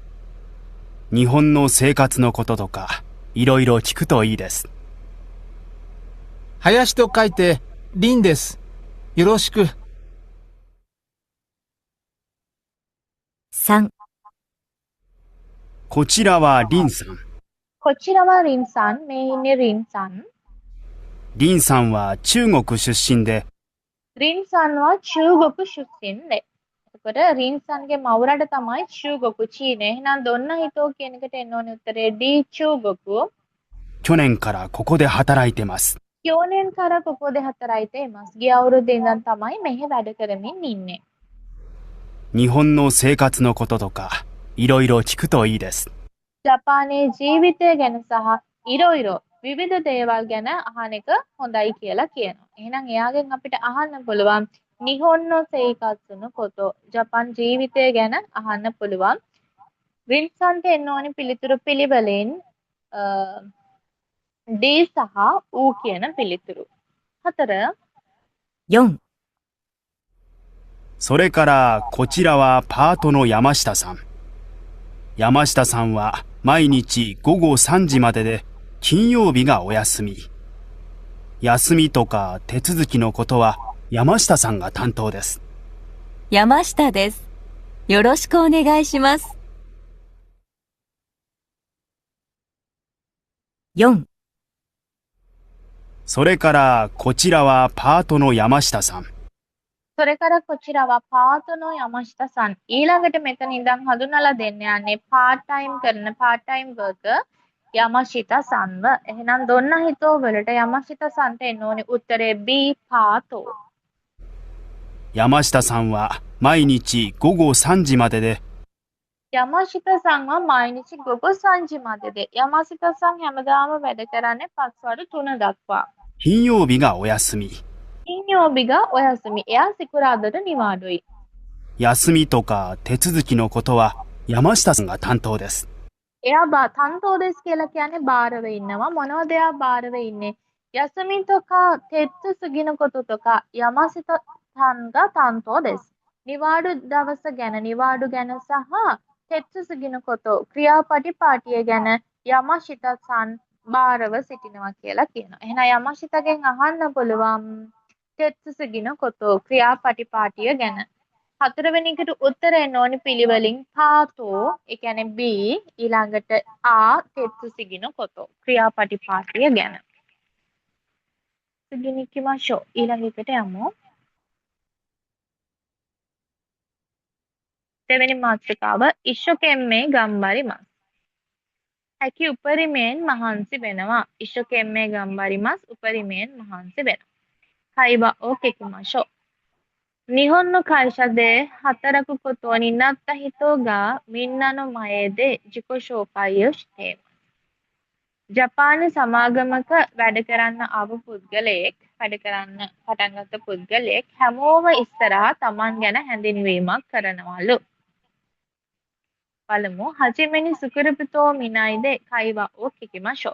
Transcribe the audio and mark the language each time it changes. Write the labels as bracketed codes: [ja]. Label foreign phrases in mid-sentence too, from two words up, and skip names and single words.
[ja] 日本の生活のこととかいろいろ聞くといいです。林と書いて、リンです。よろしく。 3、こちらはリンさん。こちらはリンさん. [si] මේ ඉන්නේ රින් さん. [ja] リンさんは中国出身でリンさんは中国出身で. [si] එතකොට රින් සන්ගේ මවුරට තමයි චූගොකු චීනය. එහෙනම් [ja] どんな人 [si] කියන එකට එන්න ඕනේ උත්තරේ D චූගොකු. [ja] 去年からここで働いてます。去年からここで働いてます. [si] ගිය අවුරුද්දේ ඉඳන් තමයි මෙහෙ වැඩ කරමින් ඉන්නේ. [ja] 日本の生活のこととかいろいろ聞くといいです。 [si] ජපානයේ ජීවිතය ගැන සහ ඉරොයිරෝ විවිධ දේවල් ගැන අහන එක හොඳයි කියලා කියනවා. එහෙනම් එයාගෙන් අපිට අහන්න පුළුවන් [ja] 日本の生活のこと. [si] ජපාන් ජීවිතය ගැන අහන්න පුළුවන්. වින්සන්ට එන්න ඕනේ පිළිතුරු පිළිවෙලින් D සහ U කියන පිළිතුරු. [ja] 4. 4、それからこちらはパートの山下さん。山下さんは毎日午後3時までで金曜日がお休み。休みとか手続きのことは山下さんが担当です。山下です。よろしくお願いします。4、それからこちらはパートの山下さん。それからこちらはパートの山下さん. [si] ඊළඟට මෙතන ඉඳන් හඳුනලා දෙන්න යන්නේ [en] part time [si] කරන [en] part time worker [si] යමශිතා සන්ව. එහෙනම් [ja] どんな人 [si] වලට යමශිතා සන්ට එන්න ඕනේ උත්තරේ B パート. [ja] 山下さんは毎日午後3時までで山下さんは毎日午後3時までで. [si] යමශිතා සං හැමදාම වැඩ කරන්නේ පස්වරු 3 දක්වා. [ja] 金曜日がお休み。金曜日がお休み. [si] එයා සිකුරාදට නිවාඩුයි. [ja] 休みとか手続きのことは山下さんが担当です。 [si] එයා [ja] 担当です [si] කියලා කියන්නේ බාරව ඉන්නවා. මොනවද එයා බාරව ඉන්නේ? [ja] 休みとか手続きのこととか山下さんが担当です. [si] නිවාඩු දවස ගැන නිවාඩු ගැන සහ [ja] 手続きのこと [si] ක්‍රියාපටිපාටිය ගැන යමශිතා සන් බාරව සිටිනවා කියලා කියනවා. එහෙනම් යමශිතාගෙන් අහන්න පුළුවන් [ja] 手続きのこと [si] ක්‍රියාපටිපාටිය ගැන. 4 වෙනි එකට උත්තර එන්න ඕනේ පිළිවෙලින් පාතෝ ඒ කියන්නේ B ඊළඟට A [ja] 手続きのこと [si] ක්‍රියාපටිපාටිය ගැන. [ja] 次に行きましょう. [si] ඊළඟ එකට යමු. දෙවෙනි මාතෘකාව [ja] 一生懸命頑張ります. [si] හැකි උපරිමයෙන් මහන්සි වෙනවා. [ja] 一生懸命頑張ります [si] උපරිමයෙන් මහන්සි වෙනවා. [ja] 会話を聞きましょう。日本の会社で働くことになった人がみんなの前で自己紹介をしています。 [si] ජපාන සමාගමක වැඩ කරන්න ආව පුද්ගලයෙක් වැඩ කරන්න පටන් ගත්ත පුද්ගලයෙක් හැමෝම ඉස්සරහා තමන් ගැන හැඳින්වීමක් කරනවලු. පළමු [ja] はじめにスクリプトを見ないで会話を聞きましょう.